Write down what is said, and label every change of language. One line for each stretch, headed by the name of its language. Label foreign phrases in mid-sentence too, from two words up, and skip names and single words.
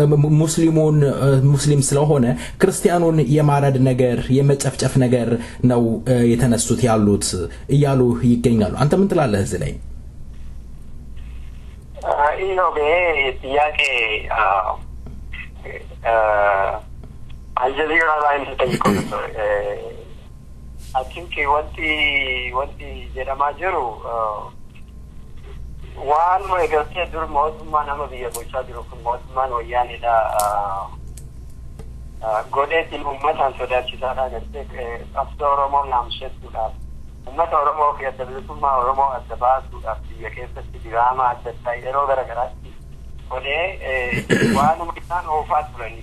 Amharic: ሙስሊም ስለሆነ ክርስቲያኑን የማረድ ነገር የመጨፍጨፍ ነገር ነው የተነሱት ያሉት እያሉ ይገኛሉ። አንተ ምን ትላለህ እዚህ ላይ? ይሄው በጥያቄ አልጀዚራ ላይ ተጠይቀው ነበር።
English: I think
Oromo: wanti jedhamaa jiru waan eegaltee dur mootummaa nama biyya bulchaa jiru kun mootummaan wayyaanidha. Godheetiin uummataan sodaachisaadha gartee qabsoo Oromoo laamsheessuudhaaf ummata Oromoo fi adda bilisummaa Oromoo adda baasuudhaaf biyya keessatti diraamaa adda addaa yeroo garagaraatti godhee waanuma isaan oofaa turani.